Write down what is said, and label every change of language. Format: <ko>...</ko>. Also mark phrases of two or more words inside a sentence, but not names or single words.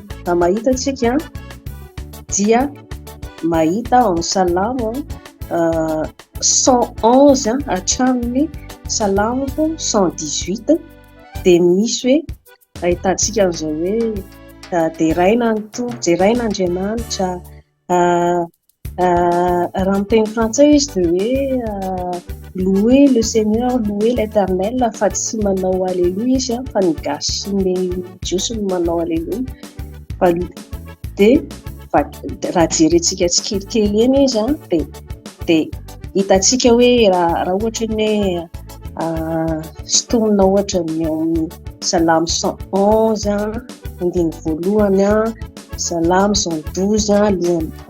<mg>Raha mahita tsika dia mahita ao amin'ny salamo 111 hatramin'ny Salamko 118 dia misy hoe ahitantsika an'izao hoe dia raina ny tompo dia raina Andriamanitra raha amin'ny teny frantsay izy dia hoe</mg> <fr>louer le Seigneur, louer l'Éternel</fr> <mg>fa tsy manao alléluia izy fa ny gasy sy ny jiosy no manao alléluia dia raha jerentsika tsikelikely eny izy dia hitantsika hoe raha ohatra ny hoe sotomina ohatra ny amin'ny salamo 111 andiny voalohany salamo 112</mg>